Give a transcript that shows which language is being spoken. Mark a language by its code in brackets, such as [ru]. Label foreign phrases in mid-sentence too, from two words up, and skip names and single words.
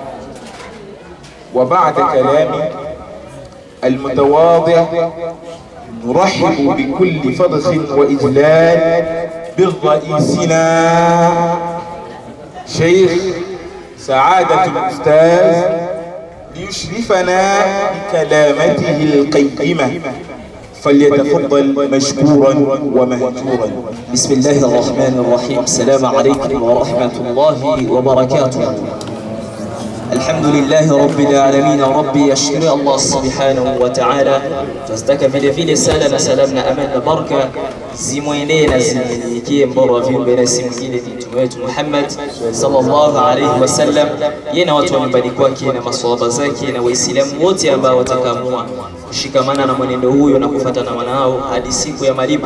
[ar] وبعد كلامي المتواضع نرحب بكل فضخ وإجلال برئيسنا شيخ سعادة الأستاذ ليشرفنا بكلامته القيمة، فليتفضل مشكورا ومهجورا. بسم الله الرحمن الرحيم. السلام عليكم ورحمة الله وبركاته. الحمد لله رب العالمين. ربي يشكر الله سبحانه وتعالى. [sw] Tunataka vile vile sala na salam na amani na baraka zimwendee na zimfikie mbora wa viumbe na si mwingine ni mtume wetu Muhammad [ar] صلى الله عليه وسلم, [sw] yeye na watu wa nyumbani kwake na maswahaba zake na waislamu wote ambao watakaamua kushikamana na mwenendo huyo na kufuata na wanao hadi siku ya malipo.